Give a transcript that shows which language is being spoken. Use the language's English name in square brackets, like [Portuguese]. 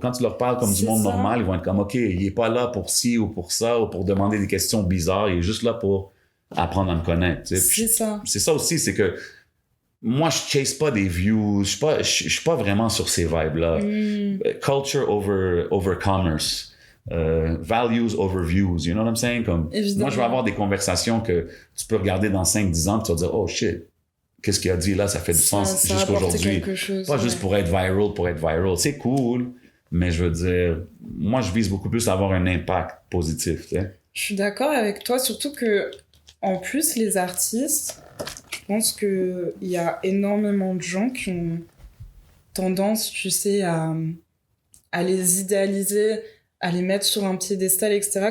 [French] Quand tu leur parles comme du monde normal, ils vont être comme, OK, il est pas là pour ci ou pour ça, ou pour demander des questions bizarres, il est juste là pour apprendre à me connaître, tu sais. C'est ça. C'est ça aussi, c'est que moi, je chase pas des views, je suis pas vraiment sur ces vibes-là. [English] Culture over commerce. Values over views, you know what I'm saying? [French] Comme, moi, je vais avoir des conversations que tu peux regarder dans 5-10 ans, tu vas dire, oh shit, qu'est-ce qu'il a dit là, ça fait du sens jusqu'aujourd'hui. Pas juste pour être viral. C'est cool, mais je veux dire, moi, je vise beaucoup plus à avoir un impact positif, tu sais. Je suis d'accord avec toi, surtout que, en plus, les artistes, je pense qu'il y a énormément de gens qui ont tendance, tu sais, à les idéaliser, à les mettre sur un piédestal, etc.